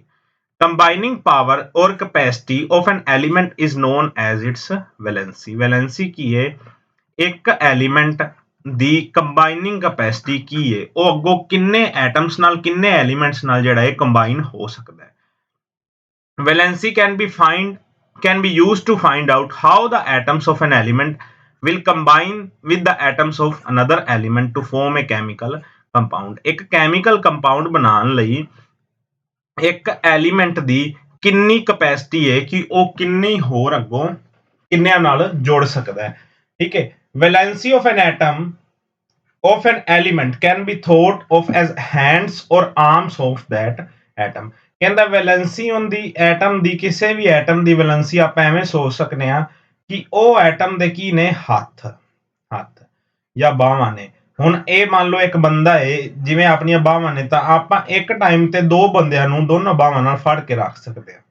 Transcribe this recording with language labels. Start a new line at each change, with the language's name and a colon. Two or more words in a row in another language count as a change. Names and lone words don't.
English: combining power or capacity of an element is known as its valency.
Punjabi: ਵੈਲੈਂਸੀ ਕੀ ਹੈ? ਇੱਕ ਐਲੀਮੈਂਟ ਦੀ
English: combining capacity
Punjabi: ਕੀ ਹੈ, ਉਹ ਅੱਗੋਂ ਕਿੰਨੇ ਐਟਮਸ ਨਾਲ ਕਿੰਨੇ ਐਲੀਮੈਂਟਸ ਨਾਲ ਜਿਹੜਾ ਹੈ ਕੰਬਾਈਨ ਹੋ ਸਕਦਾ ਹੈ।
English: ਵੈਲੈਂਸੀ can be used to find out how the atoms of an element will combine with the atoms of another element to form a chemical compound।
Punjabi: ਇੱਕ
English: chemical compound
Punjabi: ਬਣਾਉਣ ਲਈ ਇੱਕ ਐਲੀਮੈਂਟ ਦੀ ਕਿੰਨੀ ਕਪੈਸਿਟੀ ਹੈ ਕਿ ਉਹ ਕਿੰਨੀ ਹੋਰ ਅੱਗੋਂ ਕਿੰਨਿਆਂ ਨਾਲ ਜੁੜ ਸਕਦਾ ਹੈ। ਠੀਕ ਹੈ।
English: valency of an atom of an element can be thought of as hands or arms of that atom।
Punjabi: ਕਹਿੰਦਾ ਵੈਲੈਂਸੀ ਹੁੰਦੀ ਐਟਮ ਦੀ, ਕਿਸੇ ਵੀ ਐਟਮ ਦੀ ਵੈਲੈਂਸੀ ਆਪਾਂ ਐਵੇਂ ਸੋਚ ਸਕਨੇ ਆ ਕਿ ਉਹ ਐਟਮ ਦੇ ਕੀ ਨੇ, ਹੱਥ ਜਾਂ ਬਾਹਾਂ ਨੇ। ਹੁਣ ਇਹ ਮੰਨ ਲਓ ਇੱਕ ਬੰਦਾ ਹੈ, ਜਿਵੇਂ ਆਪਣੀਆਂ ਬਾਹਾਂ ਨੇ, ਤਾਂ ਆਪਾਂ ਇੱਕ ਟਾਈਮ ਤੇ ਦੋ ਬੰਦਿਆਂ ਨੂੰ ਦੋਨੋਂ ਬਾਹਾਂ ਨਾਲ ਫੜ ਕੇ ਰੱਖ ਸਕਦੇ ਹਾਂ।